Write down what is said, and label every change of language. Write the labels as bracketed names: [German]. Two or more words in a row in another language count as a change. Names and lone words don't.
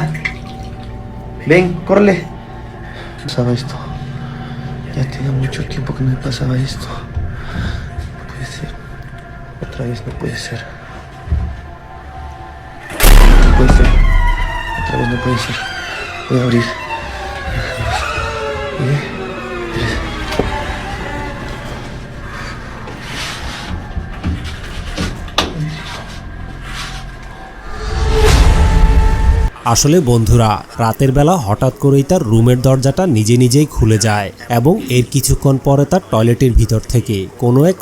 [Spanish] Ven, córrele. No pasaba esto. Ya tenía mucho tiempo que no me pasaba esto. No puede ser. Otra vez no puede ser. No puede ser. Otra vez no puede ser. Voy a abrir. [Bangla] আসলে বন্ধুরা, রাতের বেলা হঠাৎ করেই তার রুমের দরজাটা নিজেই খুলে যায় এবং এর কিছুক্ষণ পরে তার টয়লেটের ভিতর থেকে কোনো এক